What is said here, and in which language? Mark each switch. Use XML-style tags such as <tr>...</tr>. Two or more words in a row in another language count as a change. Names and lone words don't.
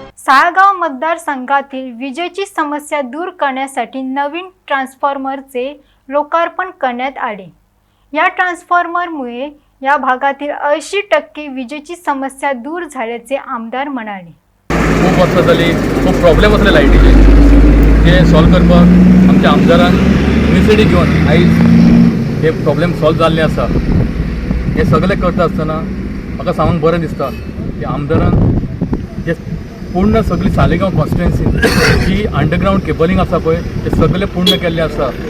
<mr>साळगाव मतदारसंघातील विजेची समस्या दूर करण्यासाठी नवीन ट्रान्सफॉर्मरचे लोकार्पण करण्यात आले। या ट्रान्सफॉर्मरमुळे या भागातील 80% विजेची समस्या दूर झाल्याचे आमदार म्हणाले।</mr> <kok>खूप वर्षां जाली खूप प्रॉब्लेम असले लायटीचे ते सॉल्व करपाक आमच्या आमदारान इनिशिएटिव्ह घेवन आयज हे प्रॉब्लेम सॉल्व जाल्ले आसा। हे सगळे करता आसतना म्हाका सांगूंक बरें दिसता की आमदारान जे पूर्ण सगळी सालिगांव कॉन्स्टिट्युएन्सी जी</kok> <en>underground cabling</en> <kok>आसा पळय ते सगळे पूर्ण केल्ले आसा।</kok>